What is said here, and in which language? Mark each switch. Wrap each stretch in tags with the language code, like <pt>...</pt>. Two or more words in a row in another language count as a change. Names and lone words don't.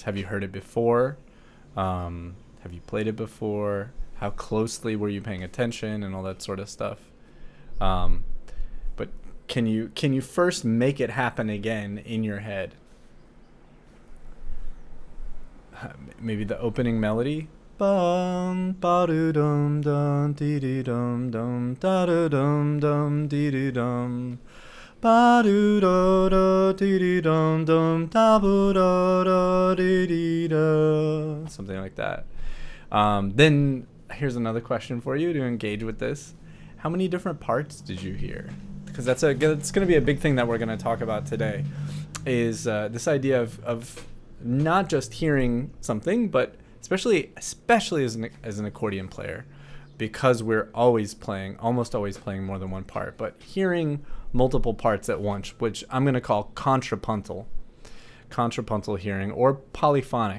<en>Have you heard it before? Have you played it before? How closely were you paying attention and all that sort of stuff? But can you first make it happen again in your head? Maybe the opening melody. Bum ba do dum dum dee dee dum dum da do dum dum dee dee dum. Ba do da da dee dee dum dum da bu da da dee dee da. Something like that. Then here's another question for you to engage with this. How many different parts did you hear? Because it's going to be a big thing that we're going to talk about today, is this idea of not just hearing something, but especially as an accordion player, because we're almost always playing more than one part, but hearing multiple parts at once, which I'm going to call contrapuntal hearing, or polyphonic.</en>